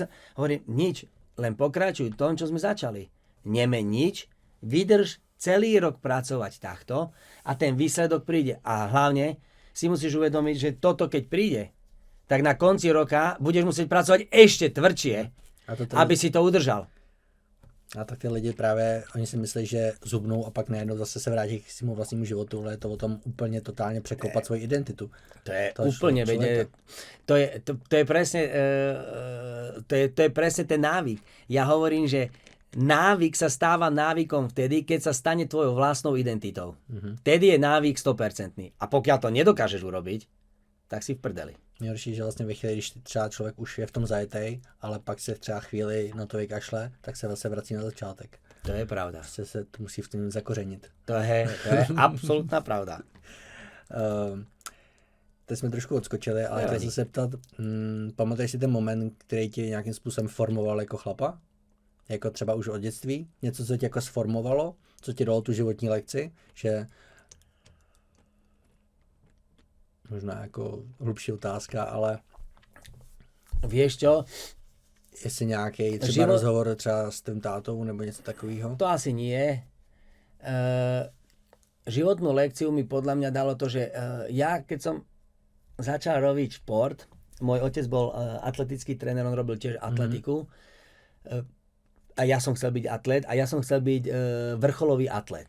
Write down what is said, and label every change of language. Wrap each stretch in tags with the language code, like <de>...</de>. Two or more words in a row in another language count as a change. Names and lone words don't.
<sk>Hovorím, nič, len pokračuj v tom, čo sme začali. Nemeň nič, vydrž celý rok pracovať takto a ten výsledok príde. A hlavne si musíš uvedomiť, že toto keď príde, tak na konci roka budeš musieť pracovať ešte tvrdšie, aby si to udržal.</sk> <cs>A tak ty lidi právě, oni si myslí, že zhubnou a pak najednou zase se vrátí k svému vlastnímu životu, ale je to o tom úplně totálně překopat svoji identitu.</cs> <sk>To je úplne, to je presne, to je presne ten návyk. Ja hovorím, že návyk sa stáva návykom vtedy, keď sa stane tvojou vlastnou identitou. Vtedy je návyk 100%. A pokiaľ to nedokážeš urobiť, tak si v prdeli.</sk> <cs>Nejhorší, že vlastně ve chvíli, když třeba člověk už je v tom zajetej, ale pak se třeba chvíli na to vykašle, tak se zase vrací na začátek. To je pravda. Prostě se to musí v tom zakořenit.</cs> <sk>To je absolútna pravda.</sk> <cs>teď jsme trošku odskočili, ale chci Nevadí. se zeptat, pamatuješ si ten moment, který tě nějakým způsobem formoval jako chlapa? Jako třeba už od dětství? Něco, co tě jako sformovalo? Co ti dalo tu životní lekci? Že možná jako hlubší otázka, ale</cs> <sk>Vieš čo?</sk> <cs>jestli nějaký třeba rozhovor třeba s tvým tátou nebo něco takového?</cs> <sk>To asi nie. Životnú lekciu mi podľa mňa dalo to, že ja keď som začal robiť šport, môj otec bol atletický tréner, on robil tiež atletiku a ja som chcel byť atlet a ja som chcel byť vrcholový atlet.</sk>